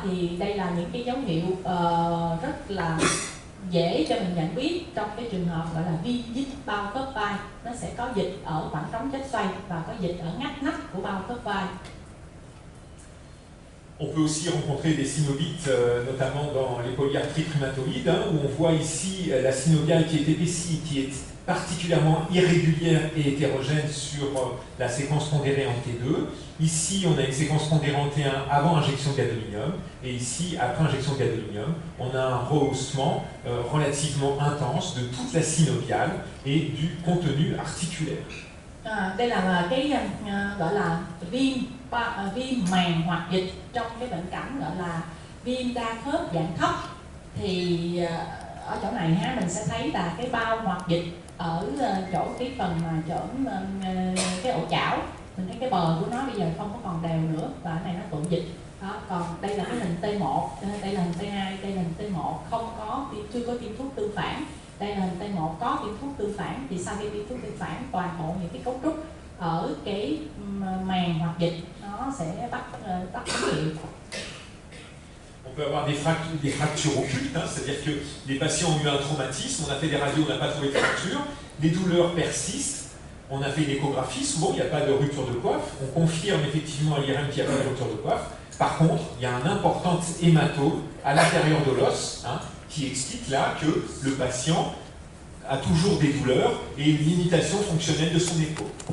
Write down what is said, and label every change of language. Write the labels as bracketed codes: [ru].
[vi] Thì đây là những cái dấu hiệu rất là dễ cho mình nhận biết trong cái trường hợp gọi là viêm dít bao khớp vai, nó sẽ có dịch ở khoảng trống chết xoay và có dịch ở ngách nách của bao khớp vai. [fr] On peut aussi rencontrer des synovites, notamment dans les polyarthrites rhumatoïdes, où on voit ici la synoviale qui est épaissie, qui est particulièrement irrégulière et hétérogène sur la séquence pondérée en T2. Ici, on a une séquence pondérée en T1 avant injection de gadolinium, et ici, après injection de gadolinium, on a un rehaussement relativement intense de toute la synoviale et du contenu articulaire. [vi] Đây là cái gọi là viêm màng hoạt dịch trong cái bệnh cảnh gọi là viêm đa khớp dạng thấp. Thì ở chỗ này mình sẽ thấy là cái bao hoạt dịch ở chỗ cái phần mà chỗ cái ổ chảo, mình thấy cái bờ của nó bây giờ không có còn đều nữa và cái này nó tụ dịch đó. Còn đây là cái hình T1, đây là hình T2, đây là hình T1 chưa có tiêm thuốc tương phản. Đây là hình T1 có tiêm thuốc tương phản, thì sau khi tiêm thuốc tương phản toàn bộ những cái cấu trúc ở cái màng hoạt dịch nó sẽ bắt tín hiệu. [fr] On peut avoir des fractures occultes, c'est-à-dire que les patients ont eu un traumatisme, on a fait des radios, on n'a pas trouvé de fracture, les douleurs persistent, on a fait une échographie, souvent il n'y a pas de rupture de coiffe, on confirme effectivement à l'IRM qu'il n'y a pas de rupture de coiffe. Par contre, il y a un important hématome à l'intérieur de l'os, qui explique là que le patient a toujours des douleurs et une limitation fonctionnelle de son épaule.